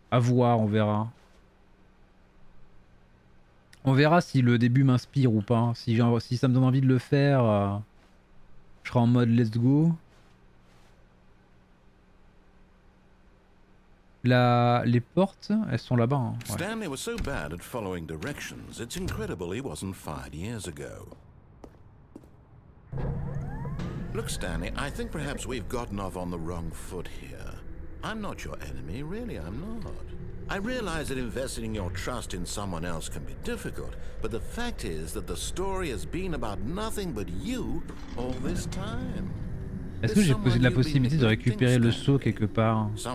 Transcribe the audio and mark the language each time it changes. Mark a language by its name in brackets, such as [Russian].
[French] À voir, on verra. On verra si le début m'inspire ou pas. Si ça me donne envie de le faire, je serai en mode [English] let's go. [French] Les portes, elles sont là-bas. Hein. Ouais. [English] Stanley was so bad at following directions, it's incredible he wasn't fired years ago. Look, Stanley, I think perhaps we've gotten off on the wrong foot here. I'm not your enemy, really, I'm not. I realize that investing your trust in someone else can be difficult, but the fact is that the story has been about nothing but you all this time. [French] Est-ce que j'ai posé la possibilité de récupérer le seau quelque part?